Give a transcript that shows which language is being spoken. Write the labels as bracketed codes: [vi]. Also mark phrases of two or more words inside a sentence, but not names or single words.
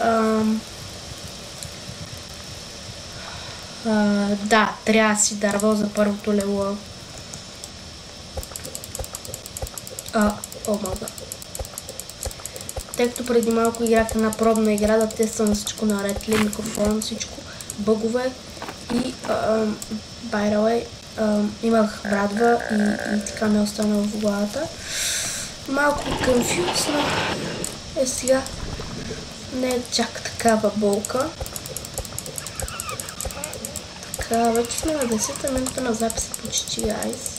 [bg] да, трябва да си дърво за първото легло. Мога. Тъй като преди малко играх една пробна игра, да тествам всичко наред, микрофон, всичко, бъгове и [en] by the way, [bg] имах брадва и така ме остана в главата. Малко конфюзно е сега. Не е чак такава болка. Така, вече сме на 10-та минута на записа почти, guys.